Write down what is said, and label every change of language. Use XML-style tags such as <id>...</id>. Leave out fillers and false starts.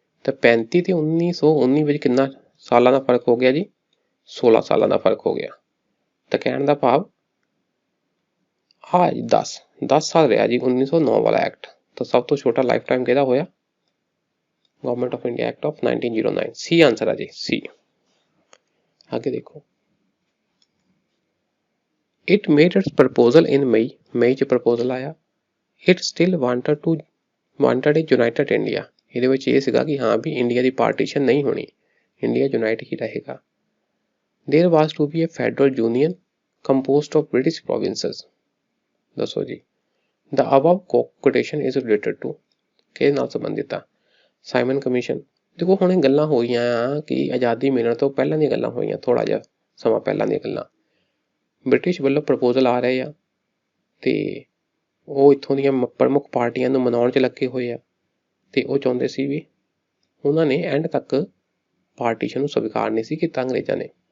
<pa>ਤਾਂ 35 ਤੇ 1919 ਵਿੱਚ ਕਿੰਨਾ ਸਾਲਾਂ ਦਾ ਫਰਕ ਹੋ ਗਿਆ ਜੀ 16 ਸਾਲਾਂ ਦਾ ਫਰਕ ਹੋ ਗਿਆ। ਤਾਂ ਕਹਿਣ ਦਾ ਭਾਵ ਜੀ 10 ਸਾਲ ਰਿਹਾ ਜੀ 1909 ਵਾਲਾ ਐਕਟ। ਤਾਂ ਸਭ ਤੋਂ ਛੋਟਾ ਲਾਈਫ ਟਾਈਮ ਕਿਹਦਾ ਹੋਇਆ, government of India act of 1909। ਸੀ answer ਹੈ ਜੀ, ਸੀ।</pa> <hi>आगे देखो,</hi> <en>it made its proposal in</en> <pa>मई च प्रपोजल आया,</pa> <en>it still wanted a united India।</en> <pa>ਇਹਦੇ ਵਿੱਚ ਇਹ ਸੀਗਾ ਕਿ ਹਾਂ ਵੀ ਇੰਡੀਆ ਦੀ ਪਾਰਟੀਸ਼ਨ ਨਹੀਂ ਹੋਣੀ, ਇੰਡੀਆ ਯੂਨਾਈਟ ਹੀ ਰਹੇਗਾ।</pa> <en>there was to be a federal union composed of British provinces।</en> <pa>ਦੱਸੋ ਜੀ,</pa> <en>the above quotation is related to</en> <pa>ਕਿਹਦੇ ਨਾਲ ਸੰਬੰਧਿਤ ਆ, ਸਾਈਮਨ ਕਮਿਸ਼ਨ। ਦੇਖੋ ਹੁਣ ਇਹ ਗੱਲਾਂ ਹੋਈਆਂ ਆ ਕਿ ਆਜ਼ਾਦੀ ਮਿਲਣ ਤੋਂ ਪਹਿਲਾਂ ਦੀਆਂ ਗੱਲਾਂ ਹੋਈਆਂ, ਥੋੜਾ ਜਿਹਾ ਸਮਾਂ ਪਹਿਲਾਂ ਦੀਆਂ ਗੱਲਾਂ। ਬ੍ਰਿਟਿਸ਼ ਵੱਲੋਂ ਪ੍ਰਪੋਜ਼ਲ ਆ ਰਹੇ ਆ ਤੇ ਉਹ ਇੱਥੋਂ ਦੀਆਂ ਪ੍ਰਮੁੱਖ ਪਾਰਟੀਆਂ ਨੂੰ ਮਨਾਉਣ 'ਚ ਲੱਗੇ ਹੋਏ ਆ ਤੇ ਉਹ ਚਾਹੁੰਦੇ ਸੀ ਵੀ ਉਹਨਾਂ ਨੇ ਐਂਡ ਤੱਕ ਪਾਰਟੀਸ਼ਨ ਨੂੰ ਸਵੀਕਾਰ ਨਹੀਂ ਸੀ ਕੀਤਾ ਅੰਗਰੇਜ਼ਾਂ ਨੇ।</pa>